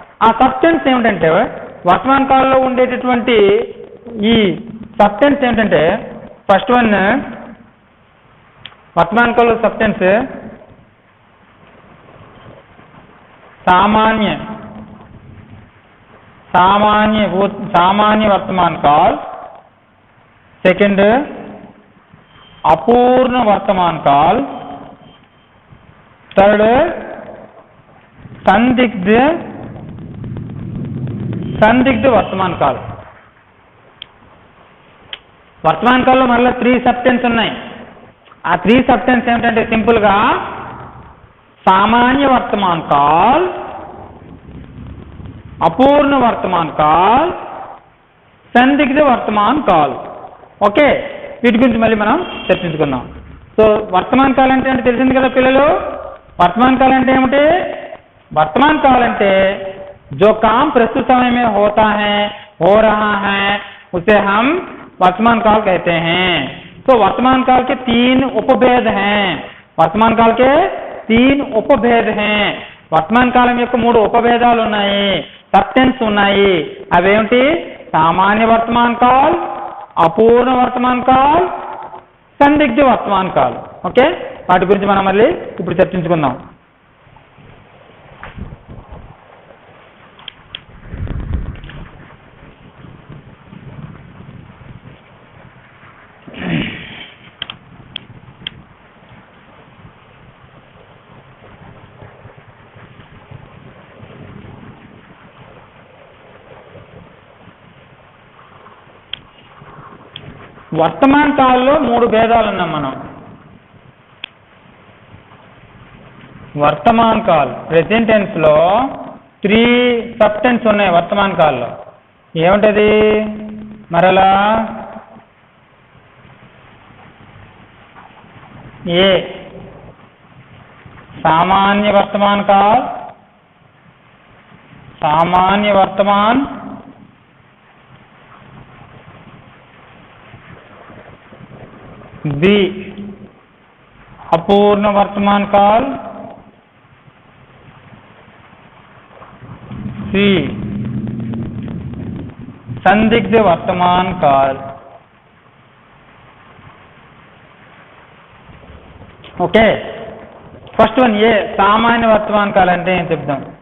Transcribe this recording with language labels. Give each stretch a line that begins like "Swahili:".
Telugu: ఆ సబ్టెన్స్ ఏమిటంటే వర్తమాన కాలంలో ఉండేటటువంటి ఈ సబ్టెన్స్ ఏమిటంటే ఫస్ట్ వన్ వర్తమాన కాలంలో సబ్టెన్స్
Hindi: सामान्य वर्तमान काल. सेकंड अपूर्ण वर्तमान काल, थर्ड संदिग्ध वर्तमान काल.
Telugu: వర్తమాన కాలంలో మళ్ళీ 3 సబ్టెన్స్ ఉన్నాయి. ఆ 3 సబ్టెన్స్ ఏమిటంటే సింపుల్గా
Hindi: सामान्य वर्तमान काल, अपूर्ण वर्तमान काल,
Telugu: संदिग्ध वर्तमान काल. ఓకే, వీటి గురించి మళ్ళీ మనం చర్చించుకుందాం. సో వర్తమాన కాలం అంటే తెలిసింది కదా పిల్లలు. వర్తమాన కాలం అంటే ఏమిటి?
Hindi: वर्तमान काल అంటే जो काम प्रस्तुत समय में होता है, हो रहा है, उसे हम वर्तमान काल कहते हैं. तो वर्तमान काल के 3 उपभेद हैं. वर्तमान काल के 3 ఉపభేద हैं.
Telugu: వర్తమాన కాలం యొక్క 3 ఉపభేదాలు ఉన్నాయి, సబ్టెన్స్ ఉన్నాయి. అవేంటి? సామాన్య వర్తమాన కాల్, అపూర్ణ వర్తమాన కాల్, సందిగ్ధ వర్తమాన కాల్. ఓకే, వాటి గురించి మనం మళ్ళీ ఇప్పుడు చర్చించుకుందాం. వర్తమాన కాలంలో 3 భేదాలు ఉన్నాం మనం. వర్తమాన కాల్ ప్రెజెంట్ టెన్స్ లో 3 సబ్టెన్స్ ఉన్నాయి వర్తమాన కాలంలో. ఏమిటది? మరలా ఏ
Hindi: सामान्य वर्तमान काल, सामान्य वर्तमान, बी अपूर्ण वर्तमान काल, सी संदिग्ध वर्तमान काल.
Telugu: ఓకే, ఫస్ట్ వన్ ఏ సామాన్య వర్తమాన కాలం అంటే ఏం చెప్దాం.